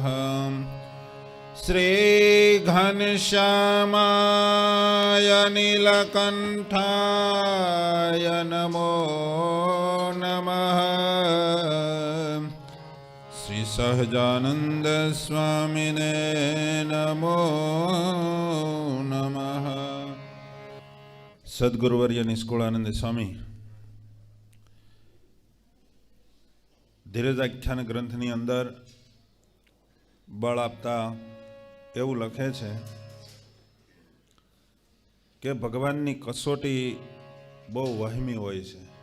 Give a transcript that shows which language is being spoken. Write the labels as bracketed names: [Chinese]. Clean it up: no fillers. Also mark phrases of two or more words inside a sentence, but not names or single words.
[Sanskrit] श्री घनश्यामाय नीलकण्ठाय नमो नमः। श्री सहजानंद स्वामिने नमो नमः। [Gujarati] सद्गुरुवर्य निष्कुलानंद स्वामी ધીરજાખ્યાન ગ્રંથની અંદર બળ આપતા એવું લખે છે કે ભગવાનની કસોટી બહુ વહેમી હોય છે.